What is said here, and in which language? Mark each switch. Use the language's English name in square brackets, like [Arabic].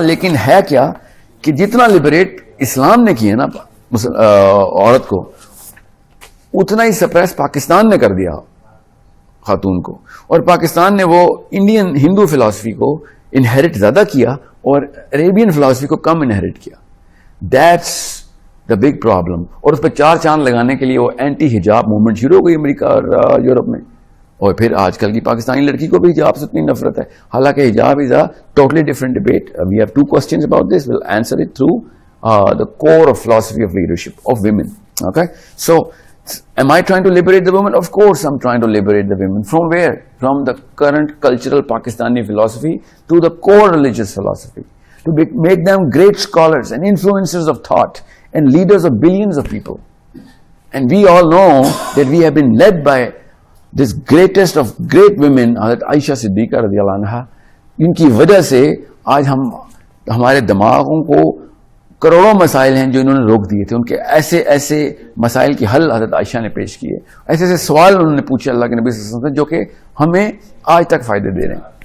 [Urdu] لیکن ہے کیا کہ جتنا لبریٹ اسلام نے کیا نا عورت کو, اتنا ہی سپریس پاکستان نے کر دیا خاتون کو, اور پاکستان نے وہ انڈین ہندو فلسفی کو انہیریٹ زیادہ کیا اور عربین فلسفی کو کم انہیریٹ کیا. [English] That's the big problem. [Urdu] اور اس پہ 4 چاند لگانے کے لیے وہ اینٹی حجاب موومنٹ شروع ہو گئی امریکہ اور یورپ میں, اور پھر آج کل کی پاکستانی لڑکی کو بھی حجاب سے اتنی نفرت ہے, حالانکہ حجاب [English] Is a totally different debate. We have 2 questions about this. We'll answer it through the core of philosophy of leadership of women. Okay, so am I trying to liberate the women? Of course I'm trying to liberate the women. From where? From the current cultural Pakistani philosophy to the core religious philosophy, to make them great scholars and influencers of thought and leaders of billions of people. And we all know that we have been led by this greatest of great women, Hazrat Aisha Siddiqa radiyallahu anha. [Urdu] ان کی وجہ سے آج ہمارے دماغوں کو کروڑوں مسائل ہیں جو انہوں نے روک دیے تھے, ان کے ایسے ایسے مسائل کی حل حضرت عائشہ نے پیش کیے, ایسے ایسے سوال انہوں نے پوچھے اللہ کے نبی صلی اللہ علیہ وسلم سے جو کہ ہمیں آج تک فائدے دے رہے ہیں.